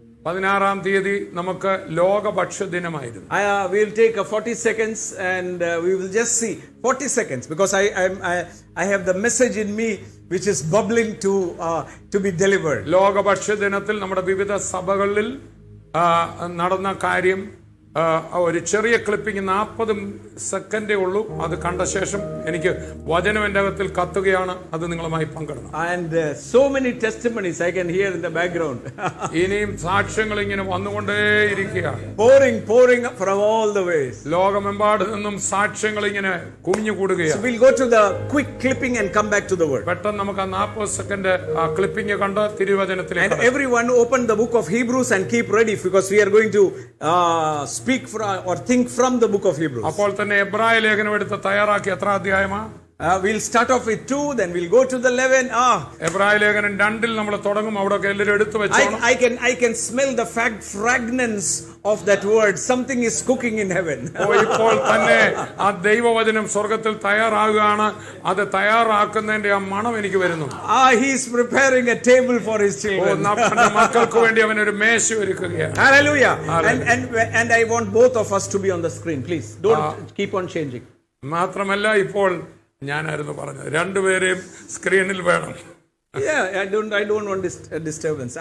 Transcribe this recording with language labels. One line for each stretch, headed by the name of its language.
Malayalam: 16-ാം തീയതി നമുക്ക് ലോക ഭക്ഷ്യദിനമായിരുന്നു.
English: We'll take 40 seconds and we will just see 40 seconds because I have the message in me which is bubbling to be delivered.
Malayalam: ലോക ഭക്ഷ്യദിനത്തിൽ നമ്മുടെ വിവിധ സഭകളിൽ നടന്ന കാര്യം ഒരു ചെറിയ ക്ലിപ്പിംഗ് 40 സെക്കൻഡേ ഉള്ളൂ. അത് കണ്ട ശേഷം എനിക്ക് വചനം എൻ്റെ അകത്തിൽ കത്തുകയാണ്. അത് നിങ്ങളുമായി പങ്കിടണം.
English: And so many testimonies I can hear in the background.
Malayalam: ഇനിയും സാക്ഷ്യങ്ങൾ ഇങ്ങനെ വന്നുകൊണ്ടേയിരിക്കുകയാണ്.
English: pouring from all the ways.
Malayalam: ലോകമെമ്പാട് നിന്നും സാക്ഷ്യങ്ങൾ ഇങ്ങനെ കുമിഞ്ഞുകൂടുകയാണ്.
English: So we'll go to the quick clipping and come back to the word.
Malayalam: പെട്ടെന്ന് നമുക്ക് 40 സെക്കൻഡ് ക്ലിപ്പിംഗ് കണ്ട് തിരുവചനത്തിലേക്ക്.
English: And everyone open the book of Hebrews and keep ready because we are going to speak or think from the book of Hebrews.
Malayalam: അപ്പോൾ തന്നെ എബ്രായ ലേഖനം എടുത്ത് തയ്യാറാക്കി. എത്ര അധ്യായമാ?
English: We'll start off with 2, then we'll go to the 11.
Malayalam: എബ്രായ ലേഖനം 2 നമ്മൾ തുടങ്ങും. അവിടെ എല്ലാവരും എടുത്തു വെച്ചോണം.
English: I can smell the fragrance of that word. Something is cooking in heaven.
Malayalam: ഇപ്പോൾ തന്നെ ആ ദൈവവചനം സ്വർഗത്തിൽ തയ്യാറാകുകയാണ്. അത് തയ്യാറാക്കുന്നതിന്റെ ആ മണം എനിക്ക് വരുന്നു.
English: He is preparing a table for his children.
Malayalam: മക്കൾക്ക് വേണ്ടി അവൻ ഒരു മേശ ഒരുക്കുകയാണ്.
English: Hallelujah. And I want both of us to be on the screen. Please don't keep on changing.
Malayalam: മാത്രമല്ല, ഇപ്പോൾ ഞാനായിരുന്നു പറഞ്ഞത്, രണ്ടുപേരെയും സ്ക്രീനിൽ വേണം.
English: I don't want disturbance.